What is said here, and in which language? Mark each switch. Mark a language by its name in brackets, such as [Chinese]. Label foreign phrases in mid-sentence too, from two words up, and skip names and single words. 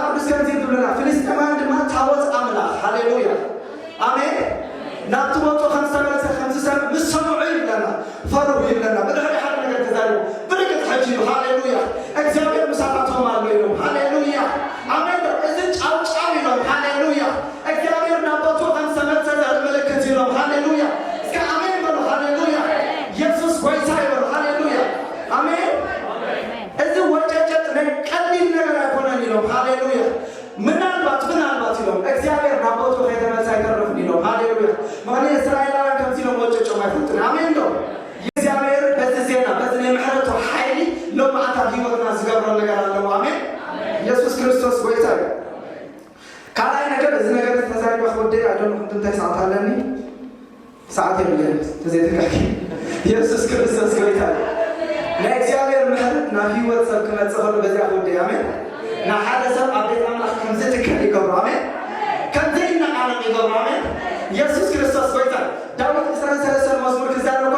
[Tigrinya] ቅዱስ ከምዚ ይብለና ፍልስጥኤማውያን ድማ ታቦት ኣምላኽ ሃሌሉያ ኣሜን ናብቲ ወጡ ከምዝተመለሰ ከምዝሰምዕ ምስ ሰምዑ ይብለና ፈርሁ ይብለና ብድሕሪ ሓደ ነገር ተዛሪቡ ብርግጥ ሕጂ እዩ። ሃሌሉያ። እግዚአብሔር ምሳታቶም ኣሎ ኢሎም ሃሌሉያ ኣሜን ዶ እዚ ጫውጫው ኢሎም ሃሌሉያ እግዚአብሔር ናቦቱ ከምዝተመለሰ ዘርኢ ምልክት ኢሎም ሃሌሉያ እስከ ኣሜን በሉ። ሃሌሉያ ኢየሱስ ጎይታ ይበሉ። ሃሌሉያ ኣሜን። እዚ ወጨጨጥ ናይ ቀሊል ነገር ኣይኮነን ኢሎም ሃሌሉያ ምናልባት ኢሎም እግዚአብሔር ናቦቱ ከይተመለሰ አይተርፍም ኢሎም ሃሌሉያ። ምክንያቱ እስራኤላውያን ከምዚ ኢሎም ወጨጮም አይፈጡን። ኣሜን ዶ እግዚአብሔር [Amharic] በዚህ ዜና በዚህ የምሕረቱ [Tigrinya] ሓይሊ ሎማዓት ኣብ ሂወትና ዝገብሮ ነገር ኣለዎ። ኣሜን። ኢየሱስ ክርስቶስ ጎይታ እዩ። ካልኣይ ነገር እዚ ነገር ተዛሪበ ክወደይ ኣይደለኹ እንታይ ሰዓት ኣለኒ ሰዓት የብለን ተዘይተካኪ ኢየሱስ ክርስቶስ ጎይታ እዩ። ናይ እግዚአብሔር ምሕረት ናብ ሂወት ሰብ ክመፅእ ከሎ በዚያ ክወደይ ኣሜን። ናብ ሓደ ሰብ ኣብ ቤት ኣምላኽ ከምዚ ትክእል ይገብሮ ኣሜን። ከምዚ ይነቃነቅ ይገብሮ ኣሜን። ኢየሱስ ክርስቶስ ጎይታ ዳዊት 23 መዝሙር ክዛረብ ከሎ